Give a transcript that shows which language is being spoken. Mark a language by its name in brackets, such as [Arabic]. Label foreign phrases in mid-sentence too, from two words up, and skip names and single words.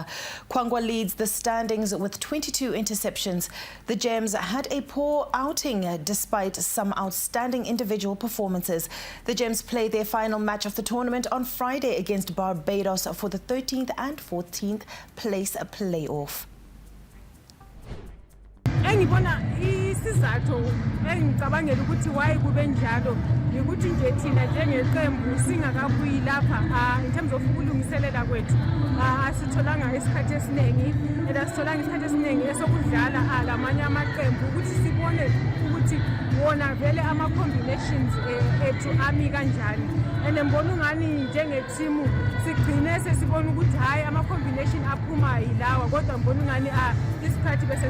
[English] Kwangwa leads the standings with 22 interceptions. The Gems had a poor outing despite some outstanding individual performances. The Gems play their final match of the tournament on Friday against Barbados for the 13th and 14th place playoff. [Zulu] Engibona isizathu engicabangela ukuthi why kube njalo ukuthi nje thina njengeqembu singakabuyi lapha [English] in terms of [Zulu] ukulungiselela kwethu asitholanga isikhathi esiningi asitholanga isikhathi esiningi esokudlala lamanye amaqembu ukuthi sibone ukuthi wona vele ama combinations ethu ami kanjani and ngibona ungani njengetimu sigcine sesibona ukuthi hayi ama combination aphuma yilawa kodwa ngibona ngani isikhathi bese